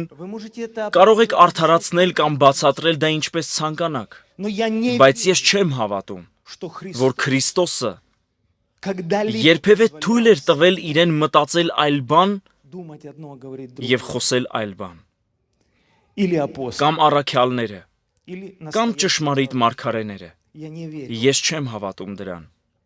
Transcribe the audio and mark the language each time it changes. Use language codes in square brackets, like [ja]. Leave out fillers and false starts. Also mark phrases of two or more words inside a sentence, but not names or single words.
[ru] Вы можете это [hy] կարող եք արդարացնել կամ բացատրել դա ինչպես ցանկանաք, [ru] Но я не [hy] բայց [ru] верю, [hy] ես չեմ հավատում, [ru] что Христос [hy] որ Քրիստոսը [ru] когда-либо [hy] երբևէ [ru] позволял [hy] թույլ էր տվել իրեն մտածել այլ բան [ru] думать одно, а говорить [hy] եւ [ru] другое. [hy] խոսել այլ բան, [ru] Или апостол, [hy] կամ առաքյալները, [ru] или [hy] կամ [ru] настоящий [hy] ճշմարիտ [ru] пророк. [hy] մարգարեները։ [ru] Я не верю. [hy] Ես չեմ հավատում դրան։